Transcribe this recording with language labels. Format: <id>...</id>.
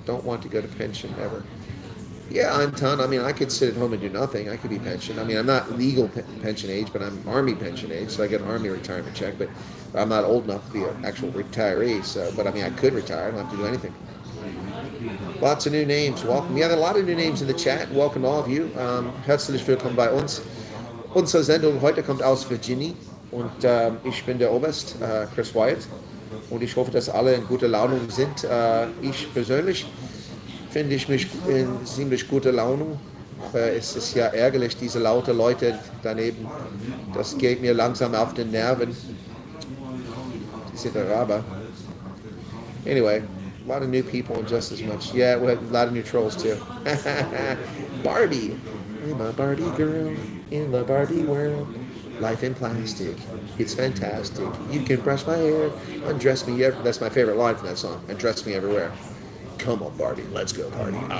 <en>Don't want to go to pension ever. Yeah, Anton. I mean, I could sit at home and do nothing. I could be pensioned. I mean, I'm not legal pension age, but I'm Army pension age, so I get an Army retirement check. But I'm not old enough to be an actual retiree. So, but I mean, I could retire. I don't have to do anything. Lots of new names. Welcome. Yeah, there are a lot of new names in the chat. Welcome all of you.</en> <de>Herzlich willkommen bei uns. Unsere Sendung heute kommt aus Virginia und ich bin der Oberst, Chris Wyatt. Und ich hoffe, dass alle in guter Laune sind. Ich persönlich finde ich mich in ziemlich guter Laune. Aber es ist ja ärgerlich, diese laute Leute daneben. Das geht mir langsam auf den Nerven. Diese Araber.</de> <en>Anyway, a lot of new people and just as much. Yeah, we have a lot of new trolls too. Barbie. I'm a Barbie girl in the Barbie world. Life in plastic. It's fantastic. You can brush my hair, undress me. That's my favorite line from that song. Undress me everywhere. Come on, Barbie. Let's go, party.</en>